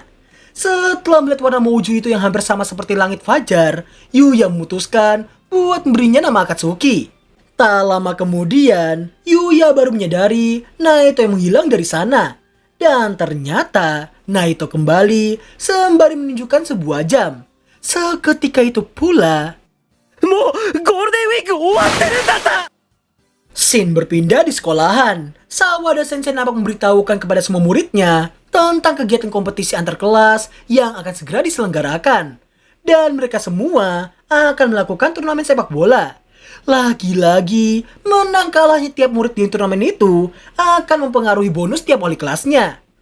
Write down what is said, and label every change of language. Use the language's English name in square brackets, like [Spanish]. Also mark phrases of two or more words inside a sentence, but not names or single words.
[Indonesian] Setelah melihat warna Mouju itu yang hampir sama seperti langit fajar, Yuya memutuskan buat memberinya nama Akatsuki. Tak lama kemudian, Yuya baru menyadari Naito yang menghilang dari sana. Dan ternyata Naito kembali sembari menunjukkan sebuah jam. Seketika itu pula, [Japanese] もうゴールデンウィーク終わってるんだった。 [Indonesian] scene berpindah di sekolahan. Sawada Sensei nampak memberitahukan kepada semua muridnya tentang kegiatan kompetisi antar kelas yang akan segera diselenggarakan. Dan mereka semua akan melakukan turnamen sepak bola. Lagi-lagi, menang kalahnya tiap murid di turnamen itu akan mempengaruhi bonus tiap wali kelasnya.